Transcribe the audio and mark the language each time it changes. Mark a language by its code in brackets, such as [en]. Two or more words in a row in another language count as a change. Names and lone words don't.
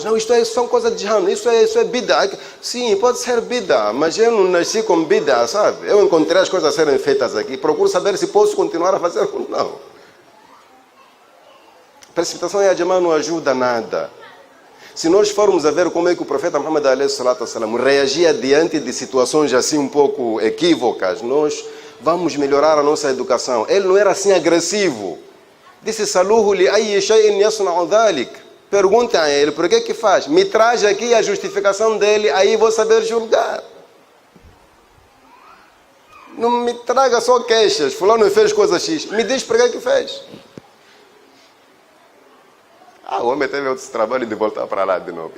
[pt] Não, são coisas de Jahannam, isso é bid'a. Sim, pode ser bid'a, mas eu não nasci com bid'a, sabe? Eu encontrei as coisas a serem feitas aqui. Procuro saber se posso continuar a fazer ou não. Precipitação e a jamá não ajuda nada. Se nós formos a ver como é que o profeta Muhammad [ar] عليه الصلاة والسلام [pt] reagia diante de situações assim um pouco equívocas, nós vamos melhorar a nossa educação. Ele não era assim agressivo. Disse, [ar] سلوه لأي شيء يصنع ذلك. [pt] Perguntem a ele, por que faz? Me traz aqui a justificação dele, aí vou saber julgar. Não me traga só queixas. Fulano fez coisa X. Me diz por que fez. O homem teve outro trabalho de voltar para lá de novo.